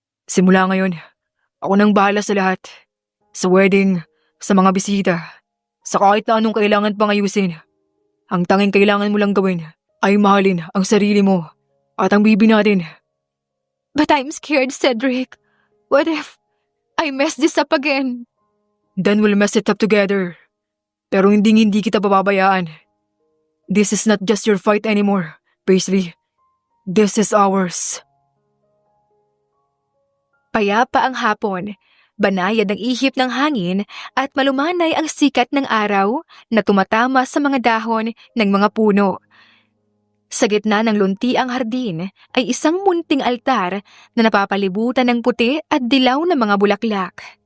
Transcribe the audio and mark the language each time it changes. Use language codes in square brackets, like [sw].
[tl] Simula ngayon, ako nang bahala sa lahat. Sa wedding, sa mga bisita, sa kahit na anong kailangan pang ayusin. Ang tanging kailangan mo lang gawin ay mahalin ang sarili mo at ang bibi natin. [en] But I'm scared, Cedric. What if I mess this up again? Then we'll mess it up together. [tl] Pero hindi kita pababayaan. [en] This is not just your fight anymore, Paisley. This is ours. [tl] Payapa ang hapon, banayad ang ihip ng hangin at malumanay ang sikat ng araw na tumatama sa mga dahon ng mga puno. Sa gitna ng luntiang hardin ay isang munting altar na napapalibutan ng puti at dilaw na mga bulaklak.